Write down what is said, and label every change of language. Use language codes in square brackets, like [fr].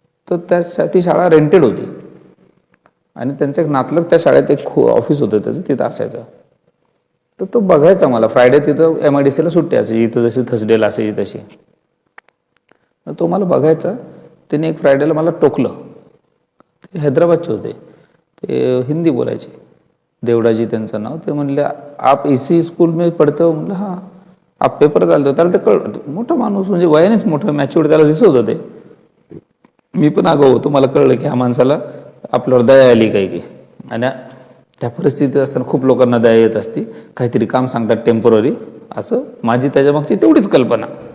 [mr] तर ती शाळा रेंटेड होती आणि त्यांचं एक नातलग त्या शाळेत एक ऑफिस होतं त्याचं, तिथं असायचं. तर तो बघायचा मला. फ्रायडे तिथं MIDCला सुट्टी असायची, इथं जशी थर्सडेला असायची तशी. तो मला बघायचा. त्याने एक फ्रायडेला मला टोकलं. ते हैदराबादचे होते, ते हिंदी बोलायचे, देवडाजी त्यांचं नाव. [hi] ते म्हणले आप इसी स्कूल में पढ़ते हो? [mr] म्हणलं हां. आप पेपर घालतो? त्याला ते कळलं. मोठा माणूस म्हणजे वयानेच मोठं, मॅच्युअर्ड त्याला दिसत होतं ते. मी पण आगाऊ होतो. मला कळलं की ह्या माणसाला आपल्यावर दया आली काही की. आणि त्या परिस्थितीत असताना खूप लोकांना दया येत असती. काहीतरी काम सांगतात टेम्पररी असं. माझी त्याच्यामागची तेवढीच कल्पना.